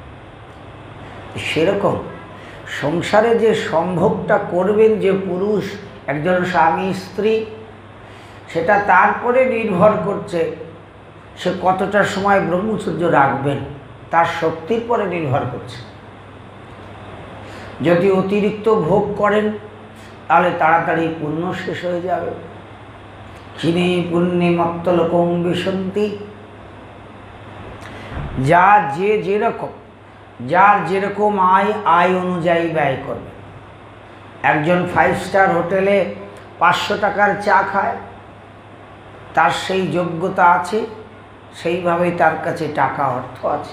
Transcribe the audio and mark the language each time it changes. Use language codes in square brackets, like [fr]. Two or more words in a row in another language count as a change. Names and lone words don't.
[bn] সেরকম সংসারে যে সম্ভবটা করবেন যে পুরুষ, একজন স্বামী স্ত্রী, সেটা তারপরে নির্ভর করছে সে কতটা সময় ব্রহ্মচর্য রাখবেন, তার শক্তির পরে নির্ভর করছে। যদি অতিরিক্ত ভোগ করেন তাহলে তাড়াতাড়ি পুণ্য শেষ হয়ে যাবে। [sa] ক্ষীণে পুণ্যে মত্ত লোকং বিশন্তি। [bn] যার যেরকম আয় অনুযায়ী ব্যয় করবে। একজন 5 স্টার হোটেলে 500 টাকার চা খায়, তার সেই যোগ্যতা আছে, সেইভাবেই তার কাছে টাকা অর্থ আছে।